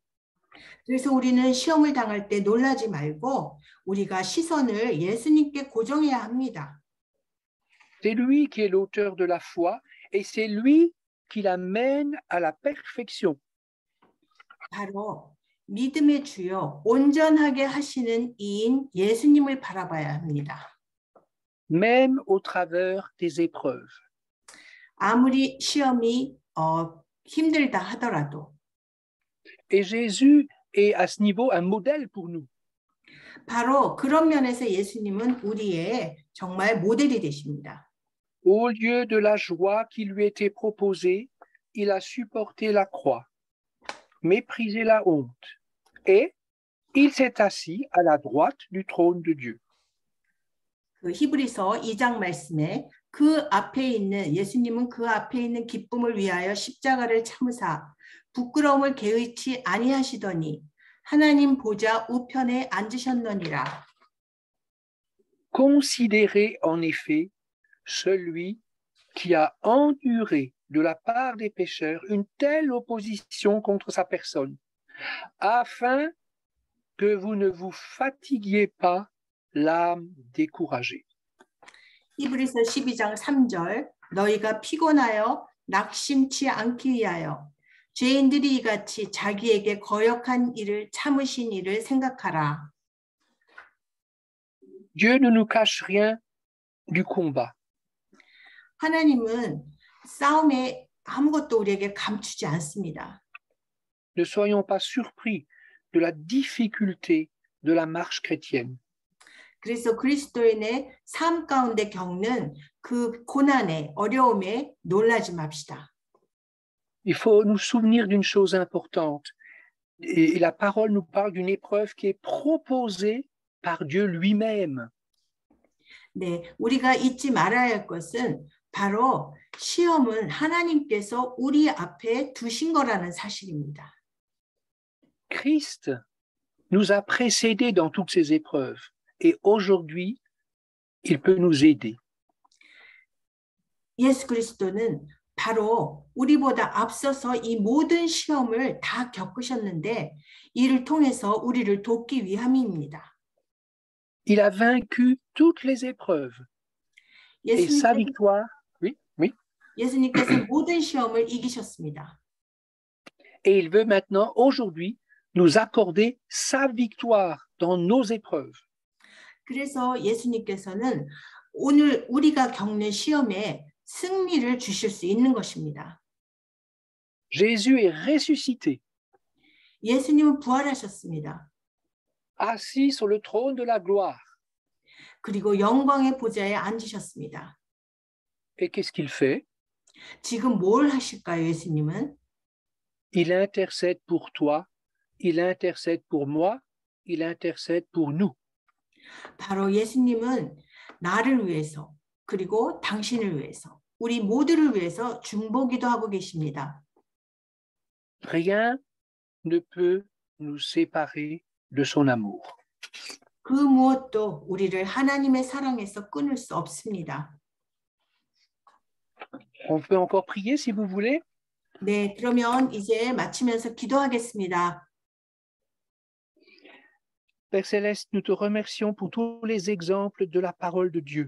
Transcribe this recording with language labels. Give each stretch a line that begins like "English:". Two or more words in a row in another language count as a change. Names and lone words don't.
Korean: 그래서 우리는 시험을 당할 때 놀라지 말고 우리가 시선을 예수님께 고정해야 합니다.
French: C'est lui qui est l'auteur de la foi et c'est lui qui l'amène à la perfection.
Korean: 바로 믿음의 주요 온전하게 하시는 이인 예수님을 바라봐야 합니다.
French: Même au travers des épreuves.
Korean: 아무리 시험이 힘들다 하더라도.
French: Et Jésus est à ce niveau un modèle pour nous.
Korean: 바로 그런 면에서 예수님은 우리의 정말 모델이 되십니다.
French: Au lieu de la joie qui lui était proposée, il a supporté la croix, méprisé la honte, et il s'est assis à la droite du trône de Dieu.
Korean: 그 히브리서 2장 말씀에 그 앞에 있는 예수님은 그 앞에 있는 기쁨을 위하여 십자가를 참으사 부끄러움을 개의치 아니하시더니 하나님 보좌 우편에 앉으셨느니라.
French: Considérez en effet celui qui a enduré de la part des pécheurs une telle opposition contre sa personne, afin que vous ne vous fatiguiez pas l'âme découragée.
Korean: 히브리서 12장 3절 너희가 피곤하여 낙심치 않기 위하여 죄인들이 이같이 자기에게 거역한 일을 참으신 일을 생각하라.
French: Dieu ne nous cache rien du combat.
Korean: 하나님은 싸움에 아무것도 우리에게 감추지 않습니다.
French: Ne soyons pas surpris de la difficulté de la marche chrétienne.
Korean: 그래서 그리스도인의 삶 가운데 겪는 그 고난에 어려움에 놀라지 맙시다.
French: Il faut nous souvenir d'une chose importante. Et la parole nous parle d'une épreuve qui est proposée par Dieu lui-même.
Korean: 네, 우리가 잊지 말아야 할 것은 바로 시험은 하나님께서 우리 앞에 두신 거라는 사실입니다.
French: Christ nous a précédés dans toutes ces épreuves et aujourd'hui, il peut nous aider.
Korean: 예수 그리스도는 바로 우리보다 앞서서 이 모든 시험을 다 겪으셨는데 이를 통해서 우리를 돕기 위함입니다.
French: Il a vaincu toutes les épreuves et sa victoire,
Korean: 예수님께서 모든 시험을 이기셨습니다.
French: Et il veut maintenant, aujourd'hui, nous accorder sa victoire dans nos épreuves.
Korean: 그래서 예수님께서는 오늘 우리가 겪는 시험에 승리를 주실 수 있는 것입니다.
French: Jésus est ressuscité,
Korean: 예수님은 부활하셨습니다.
French: assis sur le trône de la gloire.
Korean: 그리고 영광의 보좌에 앉으셨습니다.
French: Et qu'est-ce qu'il fait?
Korean: 지금 뭘 하실까요, 예수님은?
French: Il intercède pour toi, il intercède pour moi, il intercède pour nous.
Korean: 바로 예수님은 나를 위해서 그리고 당신을 위해서 우리 모두를 위해서 중보기도 하고 계십니다.
French: Rien ne peut nous séparer de son amour.
Korean: 그 무엇도 우리를 하나님의 사랑에서 끊을 수 없습니다.
French: On peut encore prier si vous voulez.
Korean: 네, 그러면 이제 마치면서 기도하겠습니다.
French: Père Céleste, nous te remercions pour tous les exemples de la parole de Dieu.